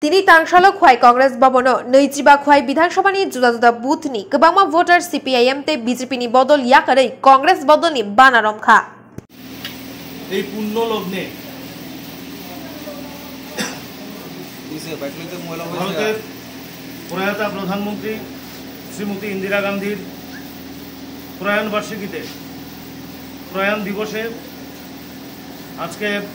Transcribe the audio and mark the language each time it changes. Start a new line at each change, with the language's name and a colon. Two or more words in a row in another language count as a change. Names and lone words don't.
Kok Borok: Tini tangshalo khwai Congress babono noijiba khwai Bidhansabha ni juda juda booth ni Kwbangma voter CPIM te BJP ni bodol yakarwi Congress bodol ni Bana Romphaikha
Bangla: এই পূর্ণ লগ্নে ভারতের প্রয়াতা প্রধানমন্ত্রী শ্রীমতী ইন্দিরা গান্ধীর প্রয়াণ বার্ষিকীতে প্রয়াণ দিবসে আজকে